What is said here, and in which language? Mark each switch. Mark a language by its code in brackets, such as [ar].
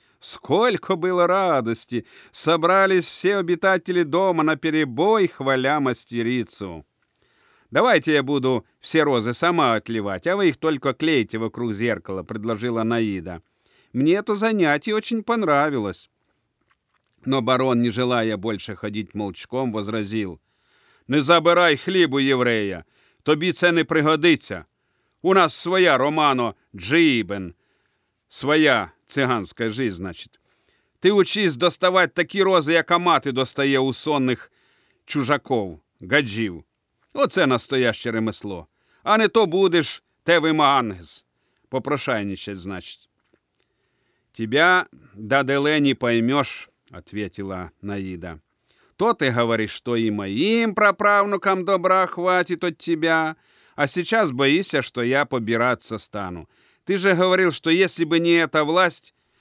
[ru] Сколько было радости! Собрались все обитатели дома наперебой, хваля мастерицу. «Давайте я буду все розы сама отливать, а вы их только клейте вокруг зеркала», — предложила Наида. «Мне это занятие очень понравилось». Но барон, не желая больше ходить молчком, возразил: [uk] «Не забирай хлібу, єврея, тобі це не пригодиться. У нас своя, [rom] Романо, джибен, [uk] своя циганська жизнь, значить. Ти учись доставати такі рози, яка мати достає у сонних чужаков, гаджів. Оце настояще ремесло. А не то будеш [rom] тевим ангез, [uk] попрошайничать, значить». [ru] «Тебя, даделе, не поймеш», – ответила Наїда. «То ты говоришь, что и моим праправнукам добра хватит от тебя, а сейчас боишься, что я побираться стану. Ты же говорил, что если бы не эта власть,